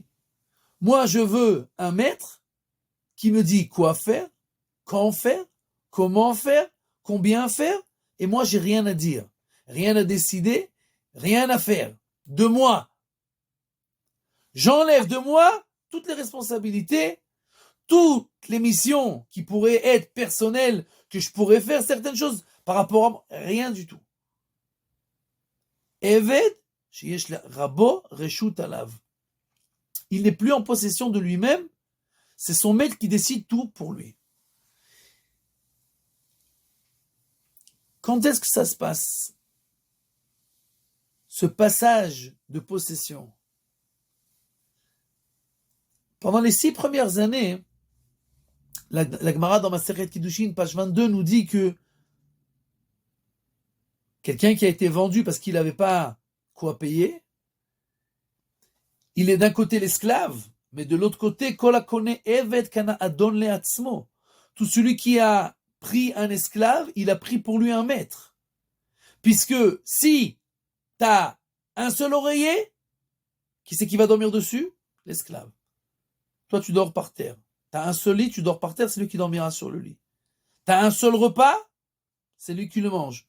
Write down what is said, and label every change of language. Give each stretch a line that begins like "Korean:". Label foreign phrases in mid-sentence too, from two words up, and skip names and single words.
French: Moi, je veux un maître qui me dit quoi faire, quand faire, comment faire, combien faire, et moi, j'ai rien à dire, rien à décider, rien à faire. De moi. J'enlève de moi toutes les responsabilités, toutes les missions qui pourraient être personnelles, que je pourrais faire certaines choses par rapport à moi, rien du tout.
Hebrew: עבד, שיש רבו רשות עליו.
French: Il n'est plus en possession de lui-même, c'est son maître qui décide tout pour lui. Quand est-ce que ça se passe? Ce passage de possession. Pendant les 6 premières années, la Gemara dans Masechet Kiddushin, page 22, nous dit que quelqu'un qui a été vendu parce qu'il n'avait pas quoi payer, il est d'un côté l'esclave, mais de l'autre côté,
Hebrew: כל הקונה עבד קנה אדון לעצמו.
French: Tout celui qui a pris un esclave, il a pris pour lui un maître. Puisque si tu as un seul oreiller, qui c'est qui va dormir dessus? L'esclave. Toi, tu dors par terre. Tu as un seul lit, tu dors par terre, c'est lui qui dormira sur le lit. Tu as un seul repas, c'est lui qui le mange.